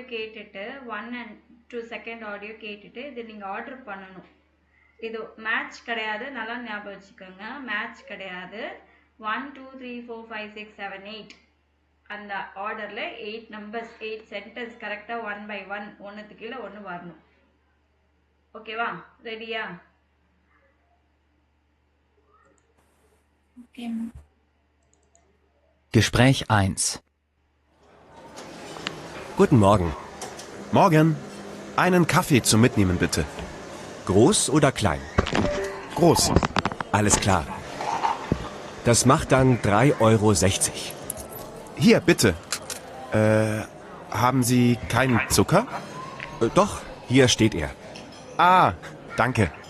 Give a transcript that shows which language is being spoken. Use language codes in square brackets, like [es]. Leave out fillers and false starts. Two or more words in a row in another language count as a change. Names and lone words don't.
[ta] கேட்டுட்டு [en] 1 and 2 second audio [ta] கேட்டுட்டு இது நீங்கள் ஆர்டர் பண்ணணும் இது மேட்ச் கிடையாது நல்லா ஞாபகம் வச்சுக்கோங்க மேட்ச் கிடையாது 1 2 3 4 5 6 7 8 அந்த ஆர்டரில் [en] 8 numbers 8 sentence [ta] கரெக்டாக [en] 1 by 1 [ta] ஒன்றுத்துக்கு கீழே ஒன்று வரணும் ஓகேவா ரெடியா [en] okay ma'am [de] Gespräch 1. Guten Morgen. Morgen. Einen Kaffee zum Mitnehmen, bitte. Groß oder klein? Groß. Alles klar. Das macht dann 3,60 Euro. Hier, bitte. Haben Sie keinen Zucker? Doch, hier steht er. Ah, danke.